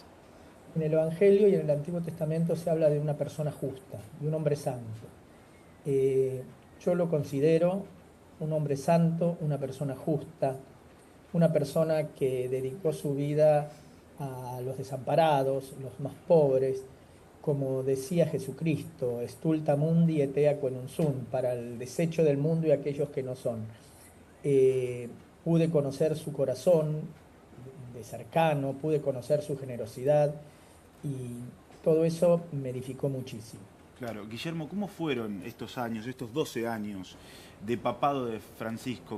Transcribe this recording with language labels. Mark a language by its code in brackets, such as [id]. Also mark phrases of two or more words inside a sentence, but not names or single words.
[es] En el Evangelio y en el Antiguo Testamento se habla de una persona justa, de un hombre santo. Yo lo considero un hombre santo, una persona justa, una persona que dedicó su vida a los desamparados, los más pobres, como decía Jesucristo, [la] stulta mundi et ea quenum sunt, [es] para el desecho del mundo y aquellos que no son. Pude conocer su corazón de cercano, pude conocer su generosidad y todo eso me edificó muchísimo. Claro. Guillermo, ¿cómo fueron estos años, estos 12 años de papado de Francisco?